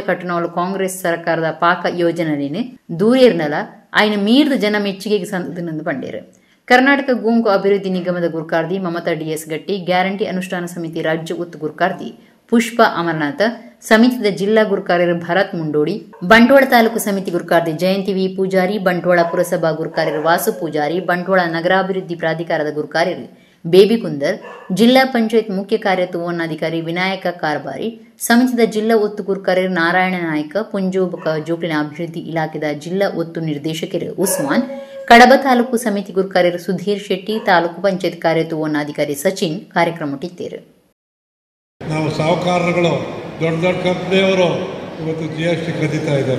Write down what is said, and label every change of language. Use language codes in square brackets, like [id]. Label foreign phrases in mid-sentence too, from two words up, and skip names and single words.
[tcy] ಕಟ್ಟಣವಲು ಕಾಂಗ್ರೆಸ್ ಸರ್ಕಾರದ ಪಾಕ ಯೋಜನೆಲಿನ ದೂರೇರ್ನಲ ಆಯ್ನ ಮೀರ್ದ ಜನ ಮೆಚ್ಚುಗೆಗೆ ಸಂದನಂದು ಪಂಡೇರು ಕರ್ನಾಟಕ ಗುಂಪು ಅಭಿವೃದ್ಧಿ ನಿಗಮದ ಗುರುಕಾರ್ದಿ ಮಮತಾ ಡಿಎಸ್ ಗಟ್ಟಿ ಗ್ಯಾರಂಟಿ ಅನುಷ್ಠಾನ ಸಮಿತಿ ರಾಜ್ಯ ಉತ್ತು ಗುರುಕಾರ್ದಿ ಪುಷ್ಪ ಅಮರನಾಥ ಸಮಿತಿದ ಜಿಲ್ಲಾ ಗುರುಕಾರ್ಯರು ಭರತ್ ಮುಂಡೋಡಿ ಬಂಟ್ವಾಳ ತಾಲೂಕು ಸಮಿತಿ ಗುರುಕಾರ್ದಿ ಜಯಂತಿ ವಿ ಪೂಜಾರಿ ಬಂಟ್ವಾಳ ಪುರಸಭಾ ಗುರುಕಾರ್ಯರು ವಾಸು ಪೂಜಾರಿ ಬಂಟ್ವಾಳ ನಗರಾಭಿವೃದ್ಧಿ ಪ್ರಾಧಿಕಾರದ ಗುರುಕಾರ್ಯರು ಬೇಬಿಕುಂದರ್, ಜಿಲ್ಲಾ ಪಂಚಾಯತ್ ಮುಖ್ಯ ಕಾರ್ಯನಿರ್ವಹಣಾಧಿಕಾರಿ ವಿನಾಯಕ ಕಾರ್ಬಾರಿ, ಸಮಿತಿದ ಜಿಲ್ಲಾ ಒತ್ತು ಗುರುಕಾರ್ಯ ನಾರಾಯಣ ನಾಯ್ಕ, ಪುಂಜೋಬಕ ಜೋಪಿನ ಅಭಿವೃದ್ಧಿ ಇಲಾಖೆದ ಜಿಲ್ಲಾ ಒತ್ತು ನಿರ್ದೇಶಕರು ಉಸ್ಮಾನ್, ಕಡಬ ತಾಲೂಕು ಸಮಿತಿ ಗುರುಕಾರ್ಯರು ಸುಧೀರ್ ಶೆಟ್ಟಿ, ತಾಲೂಕು ಪಂಚಾಯತ್ ಕಾರ್ಯನಿರ್ವಹಣಾಧಿಕಾರಿ ಸಚಿನ್ ಕಾರ್ಯಕ್ರಮಟ್ಟಿದ್ದೇರು. [kn] ನಾವು ಸಾಹುಕಾರರುಗಳು ದೊಡ್ಡ ದೊಡ್ಡ ಕಂಪ್ನಿಯವರು ಇವತ್ತು GST ಕದೀತಾ ಇದ್ದಾರೆ.